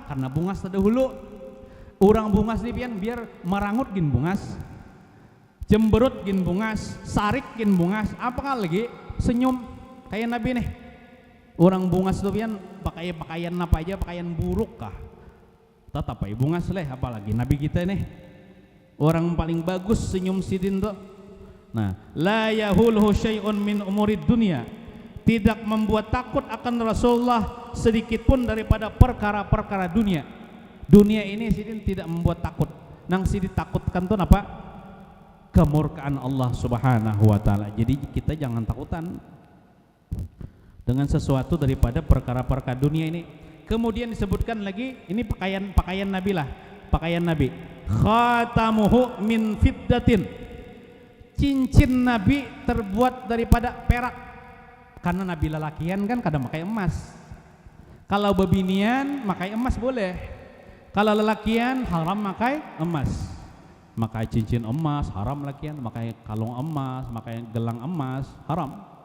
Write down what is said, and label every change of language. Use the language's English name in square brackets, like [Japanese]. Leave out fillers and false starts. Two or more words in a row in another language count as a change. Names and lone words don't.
[Banjar] Karena bungas terdahulu. Orang bungas nih pian biar merangut gin bungas, cemberut gin bungas, sarik gin bungas, apa lagi senyum kayak Nabi nih. Orang bungas tuh pian pakai pakaian apa aja, pakaian buruk kah? Tetap aja bungas leh, apalagi Nabi kita nih. Orang paling bagus senyum sidin tuh. [Indonesian] Nah, [Arabic] لا يهوله شيء من أمور الدنيا, [Indonesian] tidak membuat takut akan Rasulullah sedikit pun daripada perkara-perkara dunia. [Banjar] Dunia ini sidin tidak membuat takut. Nang sidin takutkan tuh apa? [Indonesian] Kemurkaan Allah [Arabic] سبحانه وتعالى. [Indonesian] Jadi kita jangan takutan dengan sesuatu daripada perkara-perkara dunia ini. Kemudian disebutkan lagi ini pakaian Nabi lah, pakaian Nabi. [Arabic] خاتمه من فضة, [Banjar] cincin Nabi terbuat daripada perak, karena Nabi lelakian kan kada pakai emas. Kalau bebinian makai emas boleh. Kalau lelakian haram makai emas. Makai cincin emas haram lakian, makai kalung emas, makai gelang emas haram.